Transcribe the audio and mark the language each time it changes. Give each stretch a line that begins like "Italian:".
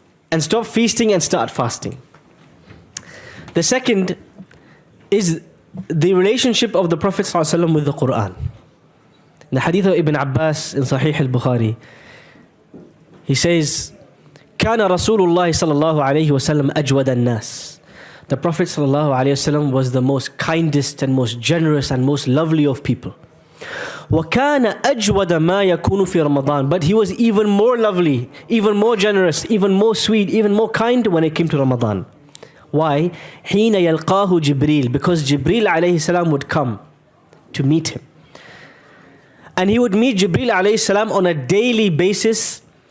English: And stop feasting and start fasting. The second is the relationship of the Prophet ﷺ with the Qur'an. In the hadith of Ibn Abbas in Sahih al-Bukhari, he says,
Arabic: كان رسول الله صلى الله عليه وسلم أجود الناس.
English: The Prophet
Arabic: صلى الله عليه وسلم
English: was the most kindest and most generous and most lovely of people.
Arabic: وكان أجود ما يكون في رمضان.
English: But he was even more lovely, even more generous, even more sweet, even more kind when it came to Ramadan. Why?
Arabic: حين يلقاه جبريل.
English: Because Jibreel alayhi salam would come to meet him. And he would meet Jibreel alayhi salam on a daily basis.